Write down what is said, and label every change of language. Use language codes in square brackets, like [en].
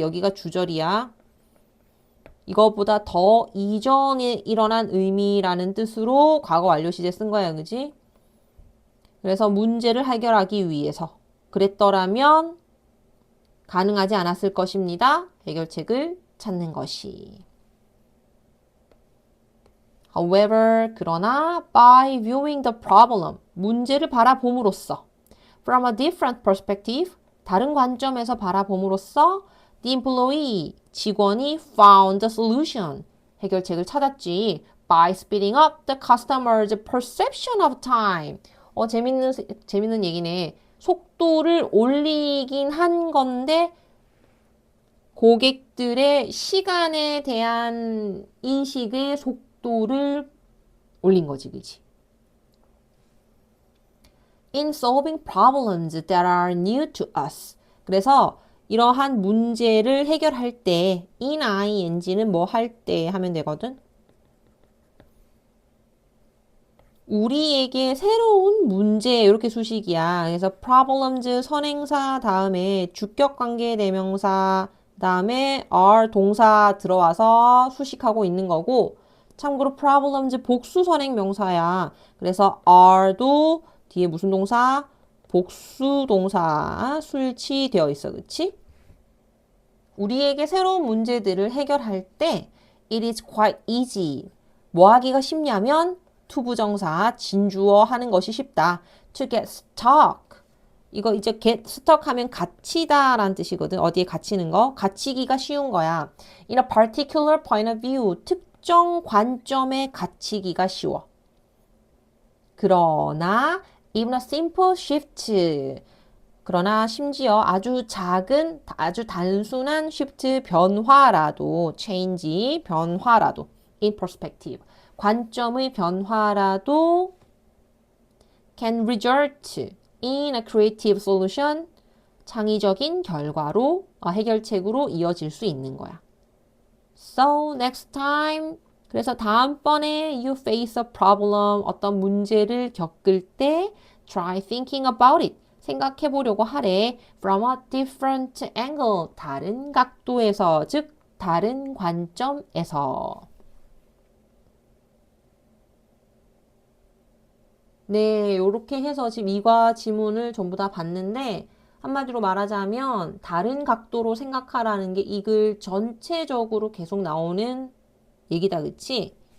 [ko] 여기가 주절이야. 이거보다 더 이전에 일어난 의미라는 뜻으로 과거 완료 시제 쓴 거야, 그지? 그래서 문제를 해결하기 위해서 그랬더라면 가능하지 않았을 것입니다. 해결책을 찾는 것이. [en] However, [ko] 그러나 [en] by viewing the problem, [ko] 문제를 바라봄으로써 [en] from a different perspective, [ko] 다른 관점에서 바라봄으로써 [en] the employee, [ko] 직원이 [en] found the solution, [ko] 해결책을 찾았지. [en] By speeding up the customer's perception of time. [ko] 재밌는 얘기네. 속도를 올리긴 한 건데 고객들의 시간에 대한 인식의 속도를 올린 거지, 그치? [en] In solving problems that are new to us. [ko] 그래서 이러한 문제를 해결할 때 in ing는 뭐 할 때 하면 되거든? 우리에게 새로운 문제 이렇게 수식이야. 그래서 problems 선행사 다음에 주격관계 대명사 다음에 are 동사 들어와서 수식하고 있는 거고 참고로 problems 복수 선행 명사야. 그래서 are도 뒤에 무슨 동사? 복수 동사 술치되어 있어. 그치? 우리에게 새로운 문제들을 해결할 때 [en] it is quite easy. [ko] 뭐 하기가 쉽냐면 투부정사 진주어 하는 것이 쉽다. [en] To get stuck. [ko] 이거 이제 get stuck 하면 갇히다 라는 뜻이거든. 어디에 갇히는 거? 갇히기가 쉬운 거야. [en] In a particular point of view. [ko] 특정 관점에 갇히기가 쉬워. 그러나 [en] even a simple shift. [ko] 그러나 심지어 아주 작은, 아주 단순한 shift 변화라도, change 변화라도, [en] in perspective. [ko] 관점의 변화라도 [en] can result in a creative solution. [ko] 창의적인 결과로, 해결책으로 이어질 수 있는 거야. [en] So next time, [ko] 그래서 다음번에 [en] you face a problem, [ko] 어떤 문제를 겪을 때 [en] try thinking about it. [ko] 생각해 보려고 하래. [en] From a different angle. [ko] 다른 각도에서, 즉 다른 관점에서. 네, 요렇게 해서 지금 이과 지문을 전부 다 봤는데 한마디로 말하자면 다른 각도로 생각하라는 게 이 글 전체적으로 계속 나오는 얘기다, 그치?